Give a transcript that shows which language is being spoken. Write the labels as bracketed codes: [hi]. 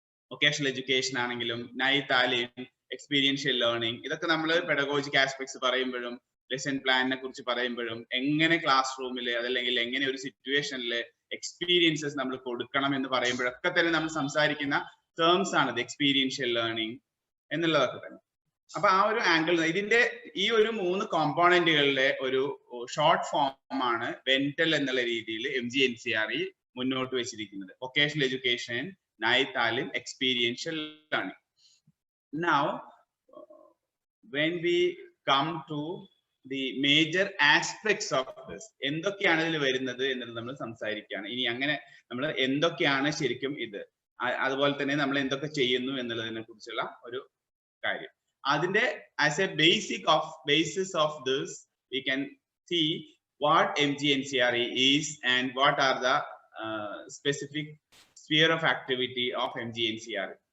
[ml] Vocational education ആണെങ്കിലും നൈ താലിം, experiential learning, ഇതൊക്കെ നമ്മൾ പെഡഗോജിക് ആസ്പെക്ട്സ് പറയുമ്പോഴും ലെസൺ പ്ലാനിനെ കുറിച്ച് പറയുമ്പോഴും എങ്ങനെ ക്ലാസ് റൂമിൽ അതല്ലെങ്കിൽ എങ്ങനെ ഒരു സിറ്റുവേഷനിൽ എക്സ്പീരിയൻസസ് നമ്മൾ കൊടുക്കണം എന്ന് പറയുമ്പോഴൊക്കെ തന്നെ നമ്മൾ സംസാരിക്കുന്ന ടേംസ് ആണത് എക്സ്പീരിയൻഷ്യൽ ലേണിംഗ് എന്നുള്ളതൊക്കെ തന്നെ. അപ്പൊ ആ ഒരു ആംഗിൾ ഇതിന്റെ ഈ ഒരു 3 കോമ്പോണന്റുകളുടെ ഒരു ഷോർട്ട് ഫോം ആണ് വെന്റൽ എന്നുള്ള രീതിയിൽ MGNCRE മുന്നോട്ട് വെച്ചിരിക്കുന്നത്. വൊക്കേഷണൽ എഡ്യൂക്കേഷൻ, നൈ താലിം, experiential learning. [en] Now when we come to the major aspects of this, [ml] എന്തൊക്കെയാണ് ഇതിൽ വരുന്നത് എന്നുള്ളത് നമ്മൾ സംസാരിക്കുകയാണ്. ഇനി അങ്ങനെ നമ്മൾ എന്തൊക്കെയാണ് ശരിക്കും ഇത്, അതുപോലെ തന്നെ നമ്മൾ എന്തൊക്കെ ചെയ്യുന്നു എന്നുള്ളതിനെ കുറിച്ചുള്ള ഒരു കാര്യം. അതിന്റെ [en] As a basis of this we can see what MGNCRE is and what are the specific sphere of activity of MGNCRE.